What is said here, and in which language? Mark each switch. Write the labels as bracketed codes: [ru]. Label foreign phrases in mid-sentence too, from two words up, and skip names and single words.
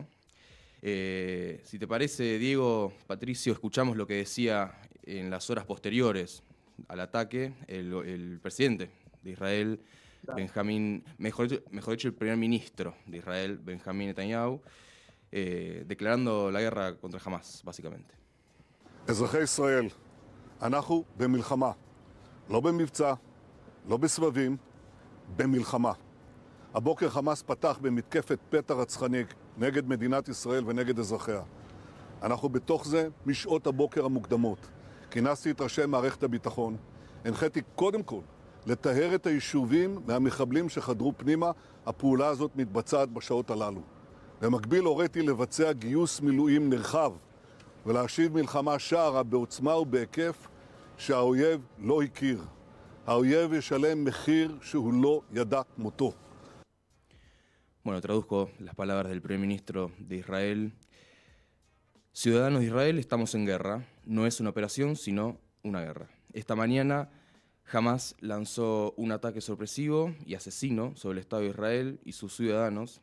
[es] Si te parece, Diego, Patricio, escuchamos lo que decía en las horas posteriores al ataque el presidente de Israel, mejor dicho, el primer ministro de Israel, Benjamín Netanyahu, declarando la guerra contra Hamas, básicamente. [he] אזרחי ישראל, אנחנו במלחמה, לא במבצע, לא בסבבים, במלחמה. הבוקר חמאס פתח במתקפת פתע רצחני נגד מדינת ישראל ונגד אזרחיה. אנחנו בתוך זה משעות הבוקר המוקדמות. כינסתי את ראשי מערכת הביטחון, הנחיתי קודם כל לטהר את היישובים מהמחבלים שחדרו פנימה. הפעולה הזאת מתבצעת בשעות הללו. במקביל הוריתי לבצע גיוס מילואים נרחב ולהשיב מלחמה שערה בעוצמה ובהיקף שהאויב לא הכיר. האויב ישלם מחיר שהוא לא ידע כמותו. [es] Bueno, traduzco las palabras del primer ministro de Israel. Ciudadanos de Israel, estamos en guerra. No es una operación, sino una guerra. Esta mañana Hamas lanzó un ataque sorpresivo y asesino sobre el Estado de Israel y sus ciudadanos.